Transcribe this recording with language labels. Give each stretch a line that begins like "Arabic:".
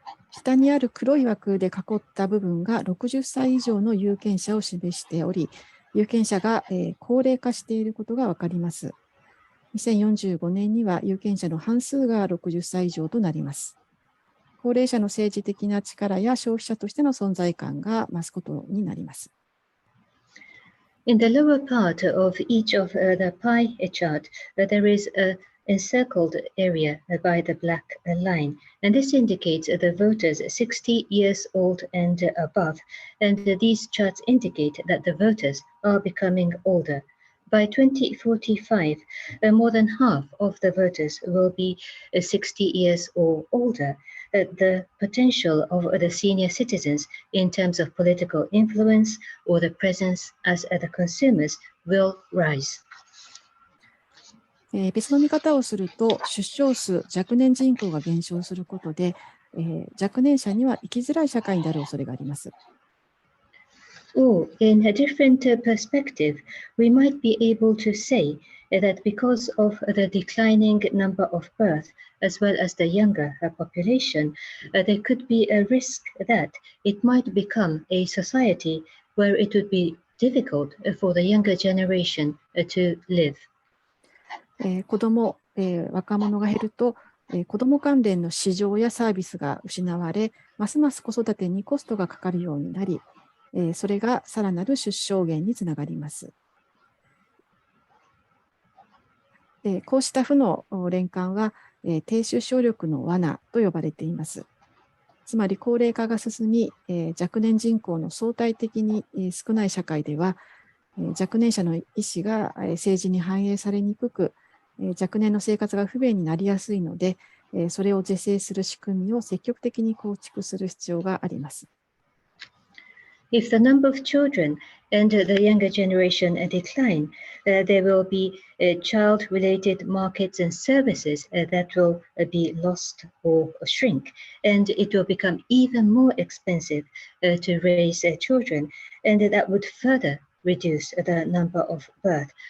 Japanese: 下にある黒い枠で囲った部分が60歳以上の有権者を示しており、有権者が高齢化していることがわかります。 2045年には有権者の半数が60歳以上となります。高齢者の政治的な力や消費者としての存在感が増すことになります。
English: In the lower part of each of the pie chart, there is an encircled area by the black line, and this indicates the voters 60 years old and above, and these charts indicate that the voters are becoming older. By 2045, more than half of the voters will be 60 years or older. The potential of the senior citizens in terms of political influence or the presence as the consumers will rise.
Japanese: 別の見方をすると、出生数、若年人口が減少することで、若年者には生きづらい社会になる恐れがあります。
English: Or, in a different perspective, we might be able to say that because of the declining number of birth, as well as the younger population, there could be a risk that it might become a society where it would be difficult for the younger generation to live.
Japanese: 子ども、若者が減ると、子ども関連の市場やサービスが失われ、ますます子育てにコストがかかるようになり、それがさらなる出生減につながります。こうした負の連関は低出生力の罠と呼ばれています。つまり高齢化が進み、若年人口の相対的に少ない社会では、若年者の意思が政治に反映されにくく、若年の生活が不便になりやすいので、それを是正する仕組みを積極的に構築する必要があります。
English: If the number of children and the younger generation decline, there will be child-related markets and services that will be lost or shrink, and it will become even more expensive to raise children, and that would further reduce the number of birth.